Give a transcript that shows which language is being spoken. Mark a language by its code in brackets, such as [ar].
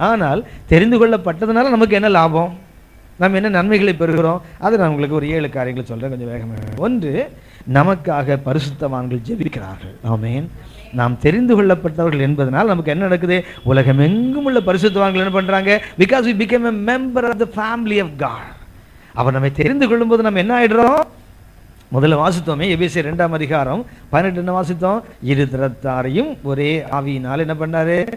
[ta] ஆனால் தெரிந்து கொள்ளப்பட்டதுனால நமக்கு என்ன லாபம், நம்ம என்ன நன்மைகளை பெறுகிறோம், அதை நான் உங்களுக்கு ஒரு 7 காரியங்களை சொல்கிறேன், கொஞ்சம் வேகமாக. ஒன்று, நமக்காக பரிசுத்தவான்கள் ஜெபிக்கிறார்கள். ஆமென். நாம் தெரிந்து கொள்ளப்பட்டவர்கள் என்பதனால் நமக்கு என்ன நடக்குது? உலகம் எங்கும் உள்ள பரிசுத்தவான்கள் என்ன பண்றாங்க? [en] Because we became a member of the family of God. [ta] அவர் நம்மை தெரிந்து கொள்ளும்போது நம்ம என்ன ஆயிடுறோம்? முதல்ல வாசித்தோமே, எபேசியர் 2ஆம் அதிகாரம் 18 என்ன வாசித்தோம்? இருதரத்தாரையும் ஒரே ஆவியினால் என்ன பண்ணாரு?